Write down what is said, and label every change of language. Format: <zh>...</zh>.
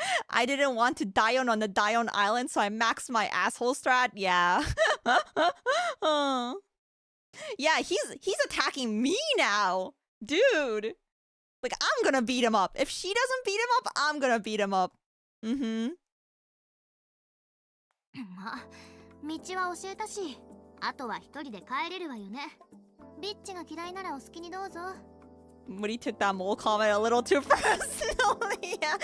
<en>I didn't want to dayon on the Dayon Island, so I maxed my asshole strat. Yeah. Yeah, he's attacking me now. Dude. Like, I'm gonna beat him up. If she doesn't beat him up, I'm gonna beat him up.</en> <ja>まあ、道は教えたし、あとは一人で帰れるわよね。ビッチが嫌いならお好きにどうぞ。</ja> <en>Moody took that mole comment a little too personally.</en>